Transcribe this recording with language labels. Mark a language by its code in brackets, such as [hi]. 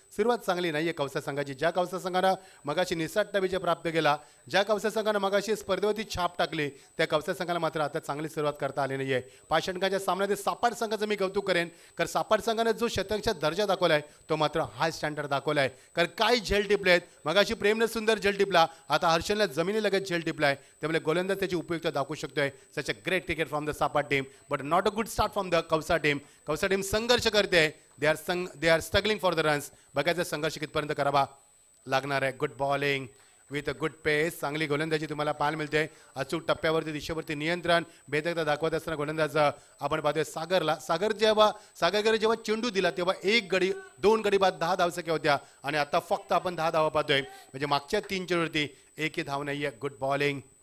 [mr] सुरुवात चांगली नाही आहे कवसा संघाची. ज्या कवसा संघानं मगाशी निसट्ट विजय प्राप्त केला, ज्या कवसा संघानं मगाशी स्पर्धेवरती छाप टाकली त्या कवसा संघाला मात्र आता चांगली सुरुवात करता आली नाही आहे. 5 षटकांच्या सामन्यात सापाट संघाचं मी कौतुक करेन कारण सापाट संघाने जो शतकचा दर्जा दाखवला आहे तो मात्र [en] high standard [mr] दाखवला आहे. कारण काय झेल टिपले आहेत. मगाशी प्रेमने सुंदर झेल टिपला. आता हर्षलने जमिनी लगत झेल टिपलाय. त्यामुळे गोलंदाज त्याची उपयुक्तता दाखवू शकतोय. [en] Such a great cricket from the सापाट team but not a good start from the कवसा team. [mr] कवसा team संघर्ष करते. [en] They are struggling for the runs. [mr] बघायचं संघर्ष कितपर्यंत करावा लागणार आहे. [en] Good bowling with a good pace. [mr] चांगली गोलंदाजी तुम्हाला पाहायला मिळते. अचूक टप्प्यावरती दिशेवरती नियंत्रण बेदकता दाखवत असताना गोलंदाज आपण पाहतोय सागरला. सागरकडे जेव्हा चेंडू दिला तेव्हा 1 गडी 2 गडी बाद 10 धावसंख्या होत्या आणि आता फक्त आपण 10 धावा पाहतोय. म्हणजे मागच्या 3 चेंडूवरती एकही धाव नाहीये. [en] Good bowling.